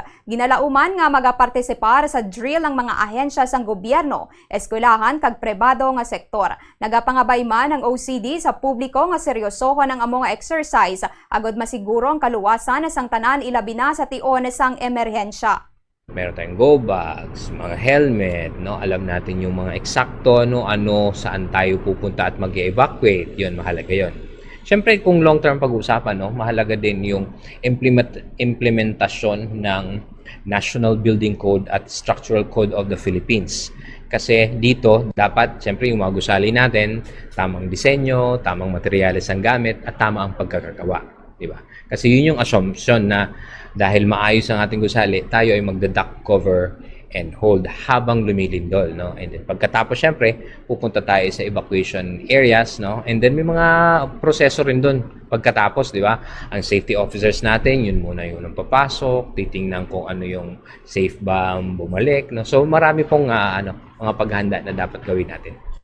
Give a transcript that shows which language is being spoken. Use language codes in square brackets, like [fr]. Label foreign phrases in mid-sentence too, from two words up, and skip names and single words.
[hil] Ginalauman nga magapartisipar sa drill ang mga ahensya sang gobyerno, eskwelahan kag pribado nga sektor. Nagapangabay man ang OCD sa publiko nga seryosohon ang amo nga exercise agud masiguro ang kaluwasan sang tanan ilabi na sa tion sang emerhensya. [tl] Meron tayong [en] go bags, [tl] mga helmet, no? Alam natin yung mga eksakto, no? Ano, saan tayo pupunta at mag-evacuate. Yun, mahalaga yun. Siyempre, kung long-term pag-uusapan, no? Mahalaga din yung implementasyon ng National Building Code at Structural Code of the Philippines. Kasi dito, dapat, siyempre, yung mga gusali natin, tamang disenyo, tamang materyales ang gamit, at tama ang pagkakagawa. Diba? Kasi yun yung assumption na dahil maayos ang ating gusali, tayo ay magda- [en] duct cover and hold [tl] habang lumilindol, no? And then pagkatapos syempre, pupunta tayo sa [en] evacuation areas, [tl] no? And then may mga proseso rin doon pagkatapos, di ba? Ang [en] safety officers [tl] natin, yun muna yung unang papasok, titingnan kung ano yung safe ba bumalik, no? So marami pong mga paghahanda na dapat gawin natin.